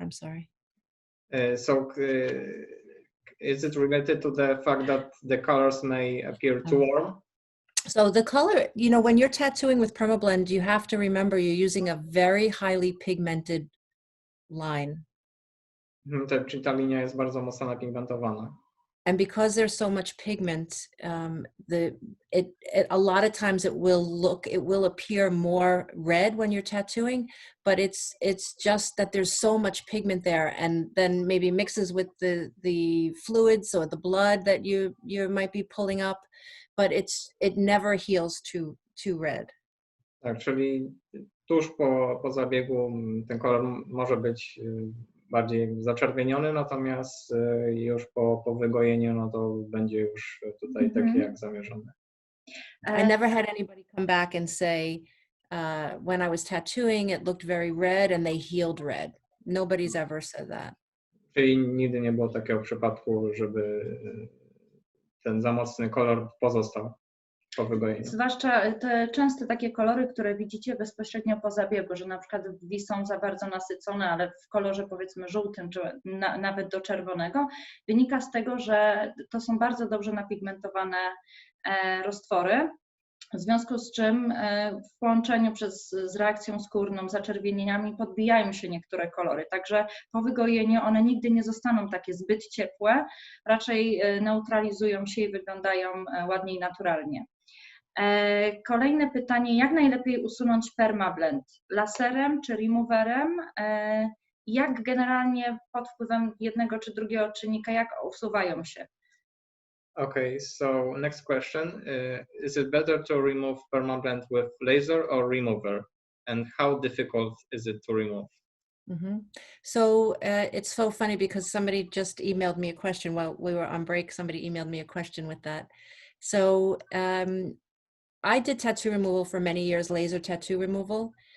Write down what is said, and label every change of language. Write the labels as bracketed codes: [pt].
[en] I'm sorry. So is it related to the fact that the colors may appear too warm? So the color, you know, when you're tattooing with Perma Blend, you have to remember you're using a very highly pigmented line. [pl] Czyli ta linia jest bardzo mocno napigmentowana. [en] And because there's so much pigment, a lot of times it will appear more red when you're tattooing, but it's just that there's so much pigment there, and then maybe mixes with the fluids or the blood that you might be pulling up, but it never heals too red. [pl] Tak, czyli tuż po zabiegu ten kolor może być bardziej zaczerwieniony, natomiast już po wygojeniu, no to będzie już tutaj takie jak zamierzone. [en] I never had anybody come back and say, when I was tattooing, it looked very red and they healed red. Nobody's ever said that. [pl] Czyli nigdy nie było takiego przypadku, żeby ten za mocny kolor pozostał po wygojeniu. Zwłaszcza te częste takie kolory, które widzicie bezpośrednio po zabiegu, że na przykład brwi są za bardzo nasycone, ale w kolorze powiedzmy żółtym, czy nawet do czerwonego, wynika z tego, że to są bardzo dobrze napigmentowane roztwory, w związku z czym w połączeniu z reakcją skórną, zaczerwienieniami podbijają się niektóre kolory, także po wygojeniu one nigdy nie zostaną takie zbyt ciepłe, raczej neutralizują się i wyglądają ładniej naturalnie. Kolejne pytanie, jak najlepiej usunąć Perma Blend? Laserem czy removerem? Jak generalnie pod wpływem jednego czy drugiego czynnika, jak usuwają się? [en] Okay, so next question. Is it better to remove Perma Blend with laser or remover? And how difficult is it to remove? So it's so funny because somebody just emailed me a question while we were on break. Somebody emailed me a question with that. So I did tattoo removal for many years, laser tattoo removal.